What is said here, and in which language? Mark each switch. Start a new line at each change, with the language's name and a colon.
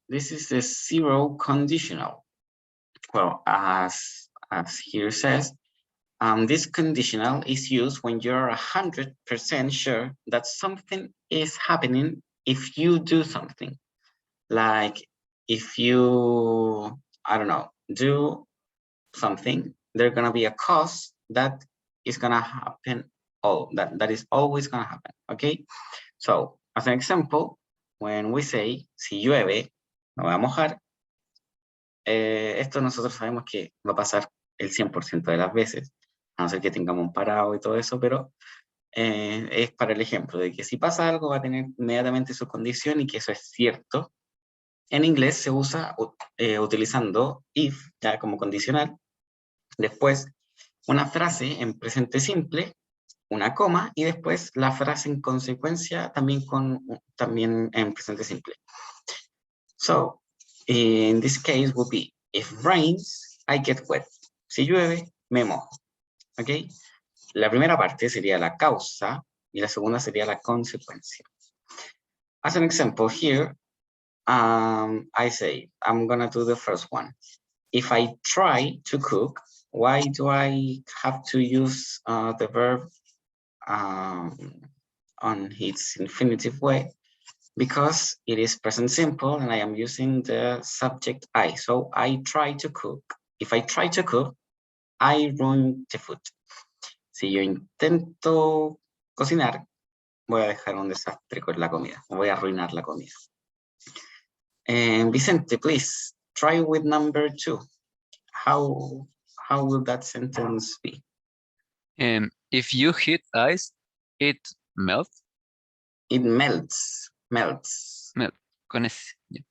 English: This is the zero conditional. Well, as here says, this conditional is used when you're 100% sure that something is happening if you do something. Like if you, I don't know, do something, there's gonna be a cause that is gonna happen, that is always gonna happen, okay? So, as an example, when we say,
Spanish: si llueve, me voy a mojar, esto nosotros sabemos que va a pasar el 100% de las veces, a no ser que tengamos un parado y todo eso, pero es para el ejemplo de que si pasa algo va a tener inmediatamente su condición y que eso es cierto. En inglés se usa utilizando if, ya como condicional, después una frase en presente simple, una coma, y después la frase en consecuencia también en presente simple.
English: So, in this case would be, if rains, I get wet.
Spanish: Si llueve, me mojo. ¿Ok? La primera parte sería la causa y la segunda sería la consecuencia.
English: As an example here, I say, I'm gonna do the first one. If I try to cook, why do I have to use the verb on its infinitive way? Because it is present simple and I am using the subject I. So I try to cook. If I try to cook, I ruin the food.
Spanish: Si yo intento cocinar, voy a dejar un desastre con la comida. Voy a arruinar la comida.
English: Vicente, please try with number 2. How will that sentence be? If you heat ice, it melts. It melts. Melt.
Spanish: Con ese.
English: Yeah.